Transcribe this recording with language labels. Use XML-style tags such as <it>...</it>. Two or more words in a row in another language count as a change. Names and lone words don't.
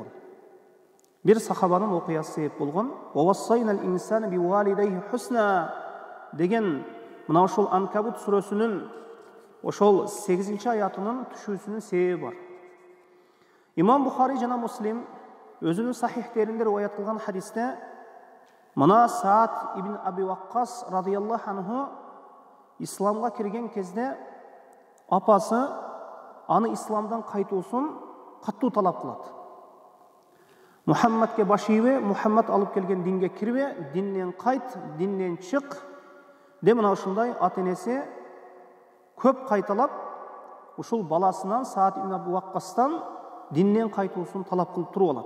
<ky>Бир сахабанын окуясы себеп болгон.</ky> <ar>"ووصينا الإنسان بوالديه حسنا"</ar> <ky>деген мына ушул Анкабут сүрөсүнүн ошол 8-аятынын түшүүсүнүн себеби бар. Имам Бухари жана Муслим өзүнүн сахихтеринде риваят кылган хадисте мына Саад ибн Аби Ваккас радияллаху анху исламга кирген кезде апасы аны исламдан кайтуусун каттуу талап кылат. Мухаммадке баш ийбе, Мухаммад алып келген динге кирбе, диннен кайт, диннен чык деп мына ушундай ата-энеси көп кайталап, ушул баласынан Саад ибн Аби Ваккастан диннен кайтуусун талап кылып туруп алат.</ky>